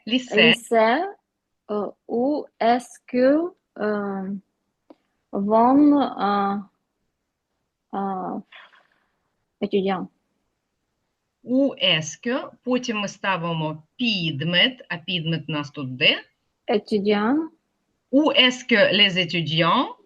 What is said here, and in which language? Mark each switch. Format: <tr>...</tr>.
<fr>lycée, où est-ce que vont euh, étudiants?</fr> <uk>У еске, потім ми ставимо підмет, а підмет у нас тут де?</uk> <fr>Étudiants, Où est-ce que les étudiants?</fr>